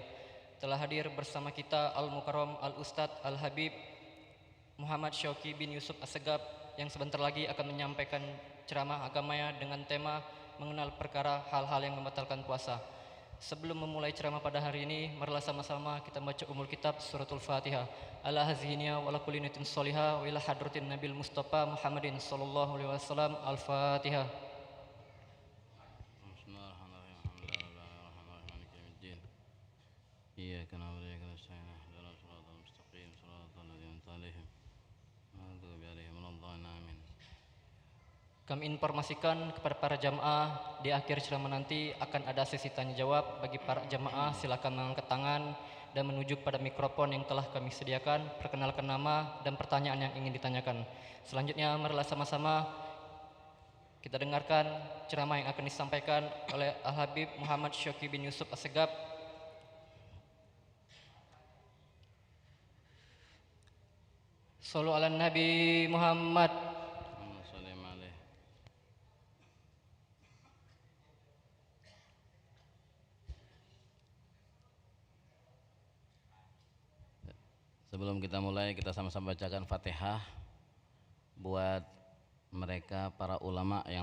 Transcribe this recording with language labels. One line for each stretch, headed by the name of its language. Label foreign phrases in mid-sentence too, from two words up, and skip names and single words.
Indonesian: Telah hadir bersama kita Al-Mukarram Al-Ustadz Al-Habib Muhammad Syauqi bin Yusuf Assegaf yang sebentar lagi akan menyampaikan ceramah agamanya dengan tema mengenal perkara hal-hal yang membatalkan puasa. Sebelum memulai ceramah pada hari ini, marilah sama-sama kita baca
Arabic: أم الكتاب سورة الفاتحة. على هذه النية وعلى كل نية صالحة وإلى حضرة النبي المصطفى محمد صلى الله عليه وسلم الفاتحة. إياك نعبد وإياك نستعين اهدنا الصراط المستقيم صراط الذين أنعمت عليهم غير المغضوب عليهم ولا الضالين آمين.
Indonesian: Kami informasikan kepada para jamaah di akhir ceramah nanti akan ada sesi tanya jawab. Bagi para jamaah silakan mengangkat tangan dan menuju pada mikrofon yang telah kami sediakan, perkenalkan nama dan pertanyaan yang ingin ditanyakan. Selanjutnya marilah sama-sama kita dengarkan ceramah yang akan disampaikan oleh Al-Habib Muhammad Syauqi bin Yusuf Assegaf.
Arabic: صلوا على النبي محمد. اللهم صل عليه.
Indonesian: Sebelum kita mulai, kita sama-sama bacakan Fatihah buat mereka para ulama yang